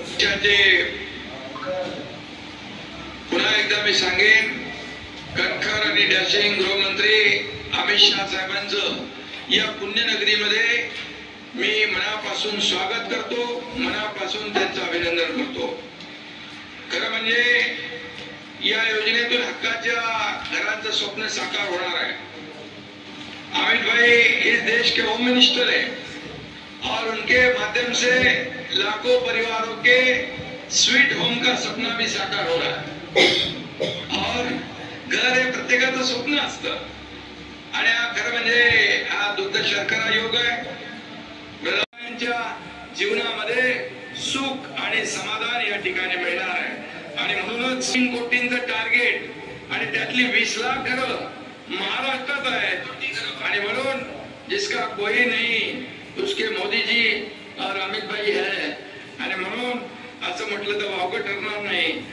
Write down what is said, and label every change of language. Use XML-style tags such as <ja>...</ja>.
<mr>त्याचे पुन्हा एकदा मी सांगेन, कणखर आणि डॅशिंग गृहमंत्री अमित शाह साहेबांचं या पुण्यनगरीमध्ये मी मनापासून स्वागत करतो, मनापासून त्यांचं अभिनंदन करतो। खरं म्हणजे या योजनेतून हक्काच्या घरांचं स्वप्न साकार होणार आहे।</mr> <hi>अमित भाई इस देश के होम मिनिस्टर है और उनके माध्यम से लाखों परिवारों के स्वीट होम का सपना भी साकार हो रहा है।</hi> <mr>और घर हे प्रत्येकाचं स्वप्न असतं आणि खरं म्हणजे हा दुर्दशा योग आहे। प्रधानांच्या जीवनामध्ये सुख आणि समाधान या ठिकाणी मिळणार आहे आणि म्हणूनच 3 कोटींचं टार्गेट आणि त्यातली 20 लाख घरं महाराष्ट्रात आहेत आणि म्हणून</mr> <hi>जिसका कोई नहीं उसके मोदी जी और अमित भाई है</hi> <mr>आणि म्हणून असं म्हटलं तर वावगं ठरणार नाही।</mr>